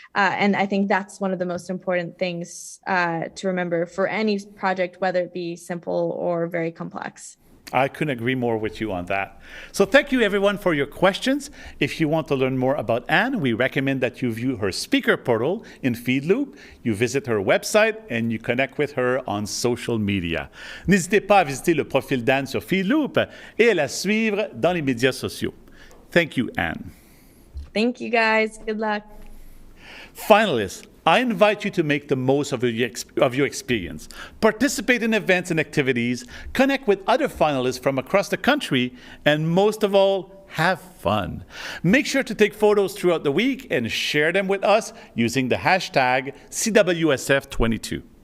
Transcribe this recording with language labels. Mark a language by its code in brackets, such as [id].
[en] And I think that's one of the most important things to remember for any project, whether it be simple or very complex. I couldn't agree more with you on that. So thank you everyone for your questions. If you want to learn more about Anne, we recommend that you view her speaker portal in Feedloop, you visit her website, and you connect with her on social media. [fr] N'hésitez pas à visiter le profil d'Anne sur Feedloop et à la suivre dans les médias sociaux. [en] Thank you, Anne. Thank you, guys. Good luck. Finalists, I invite you to make the most of your experience. Participate in events and activities, connect with other finalists from across the country, and most of all, have fun. Make sure to take photos throughout the week and share them with us using the hashtag CWSF22.